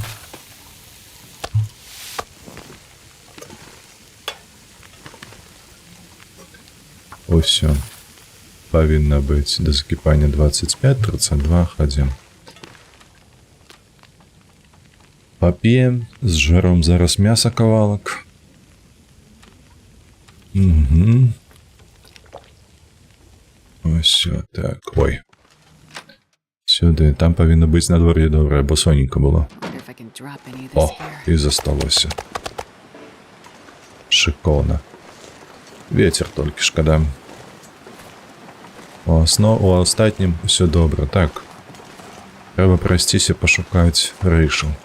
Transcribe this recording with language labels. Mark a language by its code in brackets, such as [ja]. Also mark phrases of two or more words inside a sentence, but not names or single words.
[be] Усё. Павінна быць да закіпання 25-32. Хадзім. Пап'ем, зжаром зараз мяса кавалак. [uk] Угу. Ось так. Ой. Сюди. [be] Там павінна быць надвор'е добрае, бо соненька было. О, і засталося. Шикоўна. Ветер толькі шкада. У астатнім усё добра. Так. Трэба прайсціся пашукаць рэйшу.